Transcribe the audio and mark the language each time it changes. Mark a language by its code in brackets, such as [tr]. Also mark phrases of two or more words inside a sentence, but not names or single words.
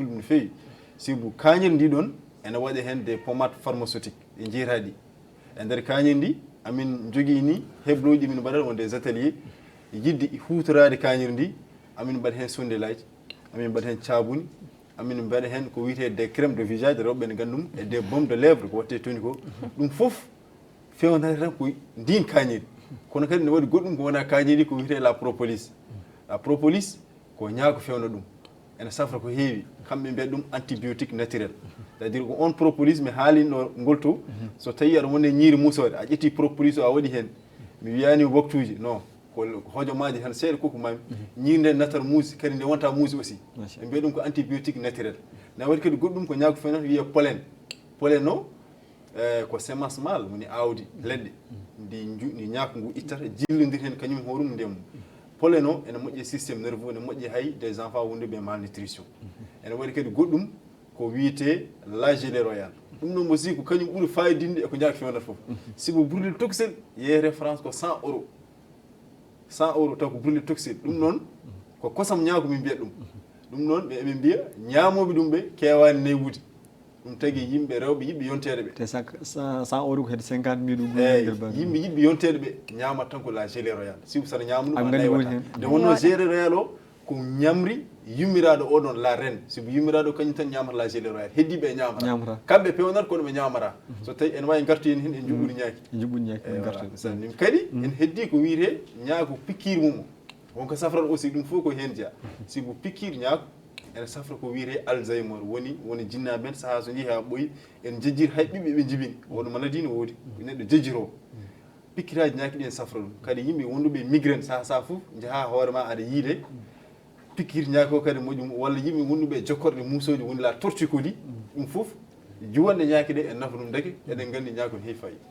[ff] ɗum no fewi sibu kañiri ndi ɗon ene waɗi hen [fr] des pommades pharmaceutiques [ff] e jeetaɗi e nder kañiri ndi amin jogui ni hebloji min mbaɗata won [fr] des ateliers [ff] yidde hutorade kañiri ndi amin mbaɗa hen sondelaji amin mbaɗa hen cabuni amin mbaɗa hen ko wiyete [fr] des crèmes de visage [ff] rewɓe ne gandum e [fr] des baumes de lèvre [ff] ko watte toni ko ɗum foof fewnata tan ko ndin kañiri kono kadi ne waɗi goɗɗum ko wona kañiri ko wiyete [fr] la propolis [ff] ko ñaako fewna ɗum ene safra ko heewi kamɓe mbiyata ɗum [fr] antibiotique naturel c'est à dire [ff] ko on propolis mi haalino ngol to so tawi aɗa wonde ñiiri musode a ƴetti propolis o a waɗi hen mi wiyani waktuji non ko hojomaji tan seeɗa koko mami ñiiri nde natat muusi kadi nde wonta muusi aussi ɓe mbiya ɗum ko [fr] antibiotique naturel [ff] ne waɗi kadi goɗɗum ko ñaako fewnata wiye pollen o ko semence mal woni awdi leɗɗe ndi ñaako ngu ittata jillodir hen kañum horum ndemu pollen o ene moƴƴi [fr] systéme nerveux [ff] ene moƴƴi hay [fr] des enfants [ff] wonduɓe e malnutrition ene waɗi kadi goɗɗum ko wiyete [fr] la gelée royale [ff] ɗum ɗon aussi ko kañum ɓuuri fayidinde eko ñaako fewnata foof siko brûlé toxel yeeyete France ko 100 €. 100 € taw ko brûlé toxel ɗum noon ko kosam ñaako min mbiyat ɗum ɗum noon ɓe mbiya ñaamoɓe ɗum ɓe kewani newude ɗum tagui yimɓe rewɓe yiɓɓe yonteɗe ɓe te 100 € ko hedde 50 000 yimɓe yiɓɓe yonteɗe ɓe ñamata tan ko [fr] la gelée royale [ff] sibu saɗa ñama ɗum a naywata nde wonno [fr] gelée royale [ff] o ko ñamri yummiraɗo oɗon [fr] la reine [ff] sibu yummiraɗo kañum tan ñamata [fr] la gelée royale [ff] heddiɓe e ñamata kamɓe pewnata kono ɓe ñamata so tawi ene wawi gartoyen hen e juɓɓuɗi ñaaki kadi en heddi ko wiyete ñaako pikkir mum o wonko safrata aussi ɗum fof ko hen jeeya sibu pikkir ñaako ene safra ko wiyete alzheimer woni jinnaɓe men saaha so jeehi ha ɓooyi en jejjiri hay ɓiɓɓe ɓe jibini oɗo maladie ne woodi neɗɗo jejjiro pikkiraji ñaaki ɗi en safra ɗum kadi yimɓe wonduɓe migraine saaha foof jaaha hoorema aɗa yiide pikkir ñaaki o kadi moƴƴum walla yimɓe wonduɓe jokkorɗe musoji woni [fr] la torticolis [ff] ɗum foof juwanɗe ñaaki ɗe en nafa ɗum deke eɗen gandi ñaaki on heewi fayi